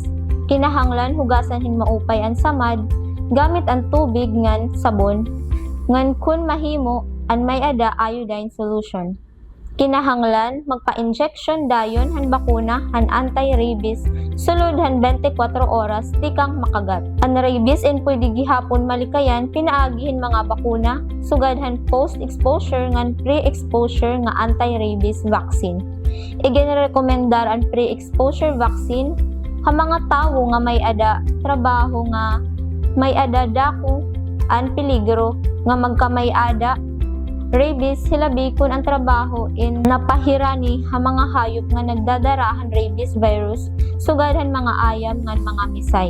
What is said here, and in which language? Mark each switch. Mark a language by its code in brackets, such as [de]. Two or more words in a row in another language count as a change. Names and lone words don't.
[war] Kinahanglan hugasan hin maupay ang samad gamit ang tubig ngan sabon ngan kun mahimo an may ada iodine solution. Kinahanglan magpa-injection dayon han bakuna han anti-rabies sulod han 24 oras tikang makagat. Ang rabies in pwede gihapon malikayan pinaagihin mga bakuna sugad han post-exposure ngan pre-exposure nga [en] anti-rabies vaccine. [war] Iginrekomendar ang [en] pre-exposure vaccine [war] ha mga tawo nga may ada trabaho nga may ada dako an peligro nga magkamay ada rabies hilabi kun ang trabaho in napahirani ha mga hayop nga nagdadarahan [en] rabies virus [war] sugadhan mga ayam ngan mga misay.